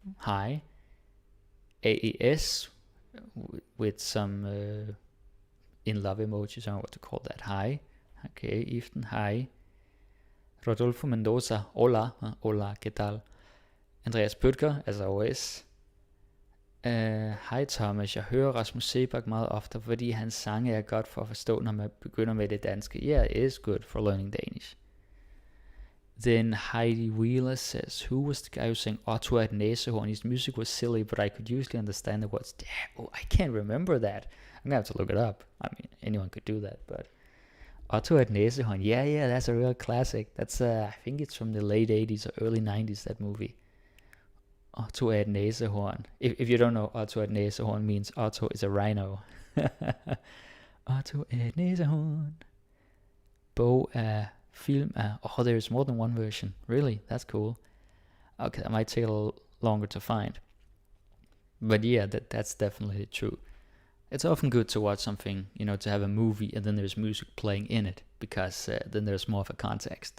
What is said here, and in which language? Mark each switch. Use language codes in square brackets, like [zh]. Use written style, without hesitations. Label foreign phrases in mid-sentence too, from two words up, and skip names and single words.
[en] AES with some in love emojis, I don't know what to call that. Hi. Okay, Iften, hi. [es] Rodolfo Mendoza, hola, ¿qué tal? [en] Andreas Bøtger, as always. [da] Hej Thomas, jeg hører Rasmus Sebak meget ofte, fordi hans sange er godt for at forstå, når man begynder med det danske. [en] Yeah, it is good for learning Danish. Then Heidi Wheeler says, who was the guy who sang Otto at Næsehorn? His music was silly, but I could usually understand the words. Oh, I can't remember that. I'm gonna have to look it up. I mean, anyone could do that, but Otto at Næsehorn, yeah, that's a real classic. That's I think it's from the late 80s or early 90s, that movie. Otto at Næsehorn. If you don't know, Otto at Næsehorn means Otto is a rhino. [da] Otto at Næsehorn. Bog af film af... [en] Oh, there's more than one version. Really? That's cool. Okay, that might take a little longer to find. But yeah, that's definitely true. It's often good to watch something, to have a movie and then there's music playing in it, because then there's more of a context.